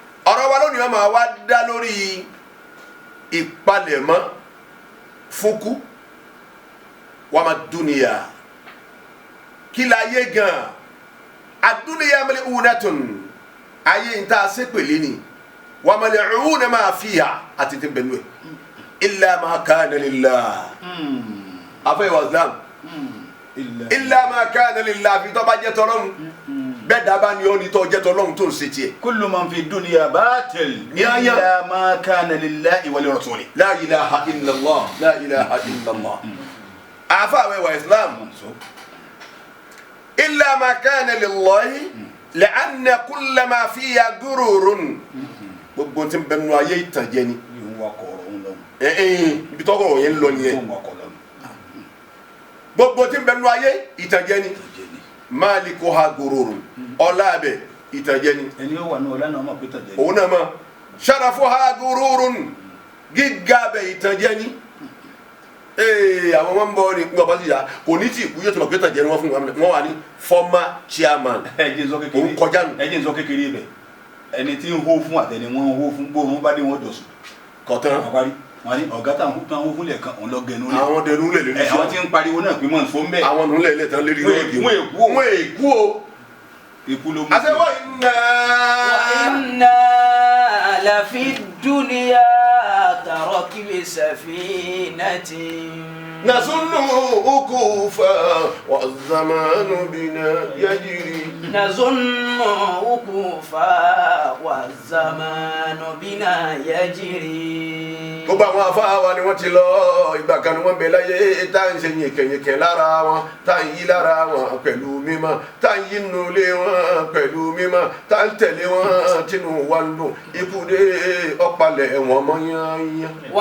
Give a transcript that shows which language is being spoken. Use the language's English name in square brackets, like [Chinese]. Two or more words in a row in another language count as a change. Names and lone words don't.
[Yoruba] Ọ̀rọ̀ wa lónìí, ó máa wá dá lórí ìpalẹ̀mọ́ fún kú. [Arabic] وما الدنيا. [Yoruba] Kí la yé gan? [Arabic] الدنيا ملعونة. [Yoruba] Ayé ń tá a ṣe pèlé ni. [Arabic] وملعون ما فيها. [Yoruba] Àti ti bẹ̀lú ẹ̀. [Arabic] إلا ما كان لله. Hmm. [Yoruba] Afẹ́ wa Islam. [Arabic] Hmm. Illa. إلا ما كان لله. [Yoruba] Fi tó bá jẹ́ tọ́lọ́run. Hmm. Bẹ́ẹ̀ dábàá ni ó ní tó jẹ́ tọ́lọ́run tó ń ṣe tiẹ̀. [Arabic] كل من في الدنيا باطل. Ya, ya. إلا ما كان لله ولرسوله. لا إله إلا الله لا إله إلا الله. [Yoruba] Àfáà wa Islam. [Arabic] إلا ما كان لله، لأن كل ما فيها غرور. [Yoruba] Gbogbo tí ń bẹ nínú ayé ìtànjẹ ni. Yóò wá kọ ọ̀rọ̀ òun lọ. Ẹ, ẹ, ibi tọ́kọ̀ ọ̀rọ̀ yẹn ń lọ nìyẹn. Yóò wá kọ lọ. Gbogbo tí ń bẹ nínú ayé ìtànjẹ ni. Ìtànjẹ ni. [Arabic] مالكها غرور. [Yoruba] Ọlá abẹ ìtànjẹ ni. Ẹni ó wà ní ọlá náà mọ̀ pé ìtànjẹ ni. Òun náà mọ̀. [Arabic] شرفها غرور. [Yoruba] Gíga abẹ ìtànjẹ ni. Ee, àwọn ọmọ ń bọ̀ ni, ń bọ̀ bá sì yá. Kò ní tí ì kú, yóò ti mọ̀ pé ìtànjẹ ni wọ́n fún wa. Wọ́n wà ní [English] former chairman. [Yoruba] Ẹ jẹ́ n sọ kékeré. Òun kọjá nù. Ẹ jẹ́ n sọ kékeré bẹ̀. Ẹni tí ń hó fún àtẹni wọ́n ń hó fún, bó wọn bá dé wọn jọ sùn. Kọ̀tán. Wọ́n parí. Wọ́n ní ọ̀gá táwọn hó, táwọn hó fún lẹ̀kan, òun lọ gẹnu lẹ̀. Àwọn dẹnu lẹ̀ lórí Ẹ, iṣẹ́. àwọn tí ń pariwo náà pé mọ̀ ń so ń bẹ̀. Àwọn nù lẹ̀ lẹ̀ tán lérí Wọ́n lórí èkú, wọ́n èkú o. Wọ́n èkú o. Ikú ló mú Àṣẹ sí. wọ́n iná. [Arabic] وإنا لفي الدنيا كركب سفينة. نظن وقوفا والزمان بنا يجري. نظن وقوفا والزمان بنا يجري. [Yoruba] Gbogbo àwọn àfáà wa ni wọ́n ti lọ, ìgbà kan ni wọ́n bẹ láyé, tá à ń ṣe yìnkìnyìnkìn lára wọn, tá à ń yí lára wọn pẹ̀lú mímọ́, tá à ń yí inú ilé wọn pẹ̀lú mímọ́, tá à ń tẹ̀lé wọn tínú wa ń dùn. Ikú dé, ó palẹ̀ wọn mọ́ yányán.